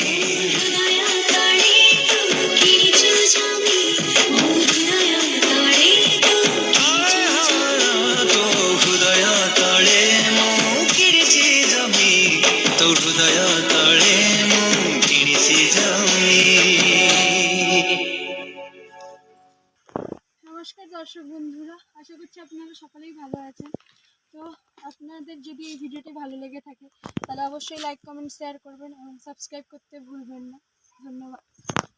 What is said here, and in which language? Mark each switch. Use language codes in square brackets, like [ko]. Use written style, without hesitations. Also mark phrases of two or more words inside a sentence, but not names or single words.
[or] ତୋ ହୃଦୟ ତଳେ ମୁଁ କିଣିଛି ଜମି ତୋ ହୃଦୟ ତଳେ ମୁଁ କିଣିଛି ଜମି। [bn] নমস্কার দর্শক বন্ধুরা, আশা করছি আপনারা সকলেই ভালো আছেন। তো আপনাদের যদি এই ভিডিওটি ভালো লেগে থাকে তাহলে অবশ্যই লাইক কমেন্ট শেয়ার করবেন এবং সাবস্ক্রাইব করতে ভুলবেন না। ধন্যবাদ।